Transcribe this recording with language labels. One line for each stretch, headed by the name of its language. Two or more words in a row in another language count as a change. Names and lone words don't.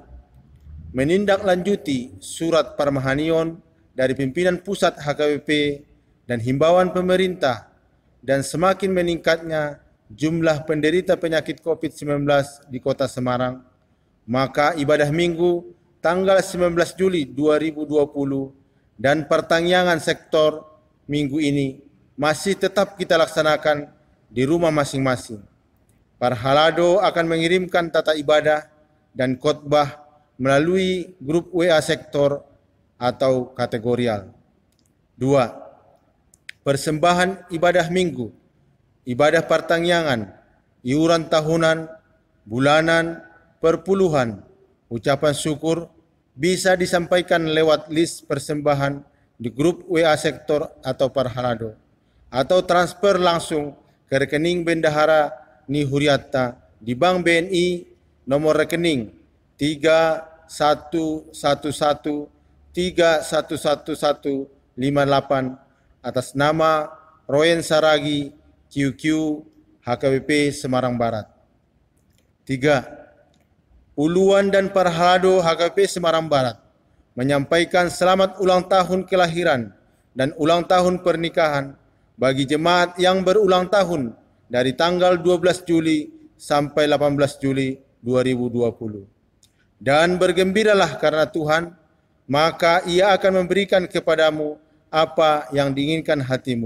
Indonesian: Menindaklanjuti surat Parmahanion dari pimpinan pusat HKBP dan himbauan pemerintah dan semakin meningkatnya jumlah penderita penyakit COVID-19 di Kota Semarang, maka ibadah Minggu tanggal 19 Juli 2020 dan pertangyangan sektor Minggu ini masih tetap kita laksanakan di rumah masing-masing. Parhalado akan mengirimkan tata ibadah dan khotbah melalui grup WA sektor atau kategorial. 2. Persembahan ibadah Minggu, ibadah pertangyangan, iuran tahunan, bulanan, perpuluhan, ucapan syukur bisa disampaikan lewat list persembahan di grup WA sektor atau Parhalado, atau transfer langsung ke rekening Bendahara Nihuriatta di Bank BNI nomor rekening 3111311158 atas nama Royen Saragi QQ HKBP Semarang Barat. 3. Uluan dan Parhalado HKBP Semarang Barat menyampaikan selamat ulang tahun kelahiran dan ulang tahun pernikahan bagi jemaat yang berulang tahun dari tanggal 12 Juli sampai 18 Juli 2020. Dan bergembiralah karena Tuhan, maka Ia akan memberikan kepadamu apa yang diinginkan hatimu.